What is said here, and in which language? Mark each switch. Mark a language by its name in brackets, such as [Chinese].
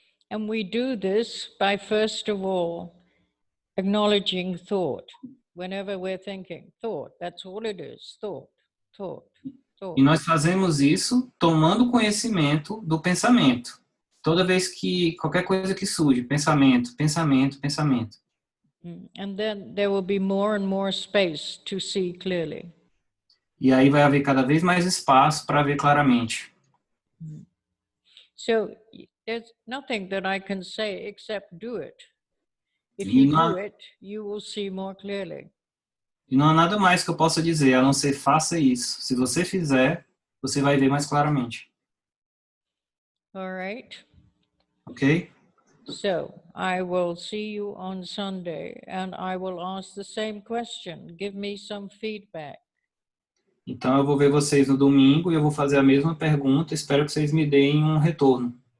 [English] And we do this by, first of all, acknowledging thought. Whenever we're thinking, thought, that's all it is, thought, thought, thought. [Portuguese] E nós fazemos isso tomando conhecimento do pensamento. Toda vez que qualquer coisa que surge, pensamento, pensamento, pensamento. [English] And then there will be more and more space to see clearly. [Portuguese] E aí vai haver cada vez mais espaço para ver claramente. [English] So there's nothing that I can say except do it. If [Portuguese] E [English] you [Portuguese] não, [English] do it, you will see more clearly. [Portuguese] e não há nada mais que eu possa dizer, a não ser faça isso. Se você fizer, você vai ver mais claramente. [English] All right? [Portuguese] Ok? [English] So I will see you on Sunday and I will ask the same question. Give me some feedback. [Portuguese] Então eu vou ver vocês no domingo e eu vou fazer a mesma pergunta. Espero que vocês me deem um retorno.